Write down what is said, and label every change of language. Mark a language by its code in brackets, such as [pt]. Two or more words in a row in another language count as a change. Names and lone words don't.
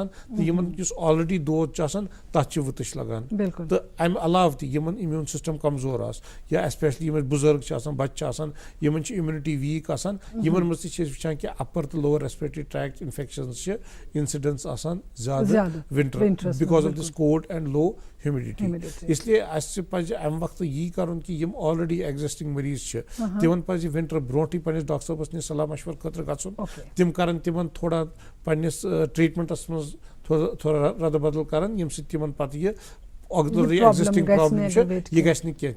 [ks] تہٕ یِمن یُس آلریڈی دود چھُ آسان تتھ چھِ وٕتٕش لگان. تہٕ امہِ علاوٕ تہِ یِمن [en] immune system [ks] کمزور آسہِ یا ایسپیشلی یِم اَسہِ بُزرگ چھِ آسان, بچہِ چھِ آسان, یِمن چھِ [en] immunity weak [ks] آسان, یِمن منٛز تہِ چھِ أسۍ وٕچھان کہ اپر تہٕ [en] lower respiratory tract infections [ks] چھِ انسیڈنس آسان زیادٕ [en] winter because of this cold and low humidity. [ur] اس لیے [ks] اَسہِ پزِ امہِ وقتہٕ یی کرُن کہِ یِم [en] already existing [ks] مریض چھِ تِمن پزِ ونٹر برونٛٹھٕے پننِس ڈاکٹر صٲبس نِش صلاح مشور خٲطرٕ گژھُن. تِم کرن تِمن تھوڑا پننِس ٹریٖٹمنٹس منٛز تھوڑا ردٕ بدل کرن, ییٚمہِ سۭتۍ تِمن پتہٕ یہِ [en] auxiliary existing problem [ks] چھِ یہِ گژھِ نہٕ کینٛہہ.